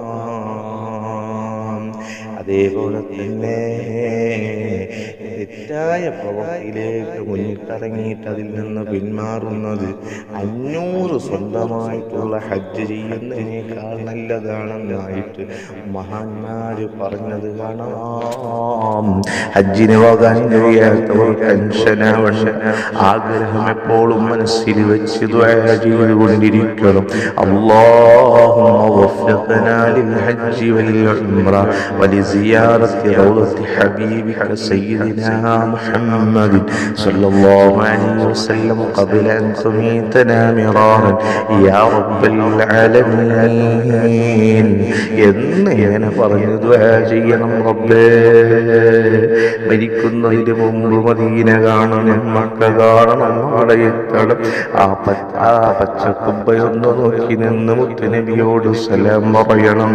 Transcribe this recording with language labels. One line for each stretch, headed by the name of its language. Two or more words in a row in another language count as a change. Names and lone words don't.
Malayalam: അതേപോലെ തന്നെ തെറ്റായ പ്രവൃത്തിയിലേക്ക് മുന്നിട്ടിറങ്ങിയിട്ട് അതിൽ നിന്ന് പിന്മാറുന്നത് 500 സ്വന്തമായിട്ടുള്ള ഹജ്ജ് ചെയ്യുന്നതിനേക്കാൾ നല്ലതാണെന്നായിട്ട് മഹാന്മാര് പറഞ്ഞത് കാണാം. ഹജ്ജിന് പോകാൻ കഴിയാത്തവർ ടെൻഷനാവണ്ട, ആഗ്രഹം എപ്പോഴും മനസ്സിൽ വെച്ച് ദുആ ചെയ്തുകൊണ്ടിരിക്കണം.
Arabic: اللهم وفقنا للحج والعمرة ولزيارة روضة حبيبك سيدنا محمد صلى الله عليه وسلم قبل أن تميتنا مرارا يا رب العالمين.
Malayalam: എന്നിങ്ങനെ പറഞ്ഞു ദുആ ചെയ്യണം. റബ്ബേ, മരിക്കുന്നതിന് മുമ്പ് മദീന കാണണം, മക്ക കാണണം, അവിടെ എത്തണം. ആ പച്ചക്കുബ്ബയൊന്ന് നോക്കി നിന്ന് മുത്തുനബിയോട് സലാം പറയണം.